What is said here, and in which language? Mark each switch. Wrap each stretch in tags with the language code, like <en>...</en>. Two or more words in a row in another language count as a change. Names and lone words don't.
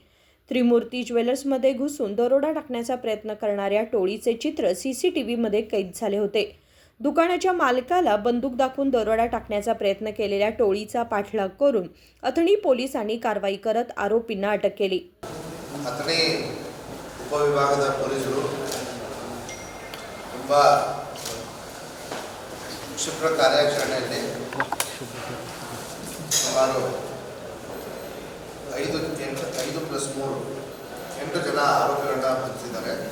<mr>त्रिमूर्ती ज्वेलर्समध्ये घुसून दरोडा टाकण्याचा प्रयत्न करणाऱ्या टोळीचे चित्र सीसीटीव्हीमध्ये कैद झाले होते. दुकानाच्या मालकाला बंदूक दाखवून दरोडा टाकण्याचा प्रयत्न केलेल्या टोळीचा पाठलाग करून अथणी पोलिसांनी कारवाई करत आरोपींना अटक केली.</mr> <kn>अथणी उपविभागದ ಪೊಲೀಸರು ತುಂಬಾ ಕ್ಷಿಪ್ರ ಕಾರ್ಯಾಚರಣೆಯಲ್ಲಿ ಸುಮಾರು 5+3 ಜನ ಆರೋಪಿಗಳನ್ನ ಬಂಧಿಸಿದ್ದಾರೆ.</kn>